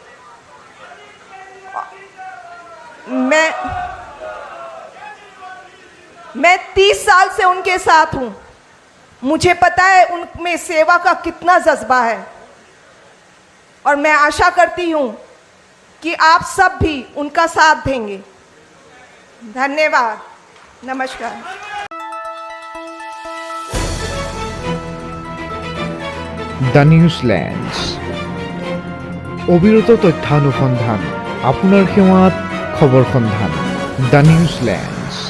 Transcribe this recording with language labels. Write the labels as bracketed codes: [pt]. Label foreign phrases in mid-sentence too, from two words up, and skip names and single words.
[hi] मैं 30 साल से उनके साथ हूं, मुझे पता है उनमें सेवा का कितना जज्बा है और मैं आशा करती हूं कि आप सब भी उनका साथ देंगे। धन्यवाद, नमस्कार। [as] দ্য নিউজল্যান্ডছ, অবিরত তথ্যানুসন্ধান, আপোনাৰ সেৱাত খবৰ সন্ধান। দ্য নিউজল্যান্ড।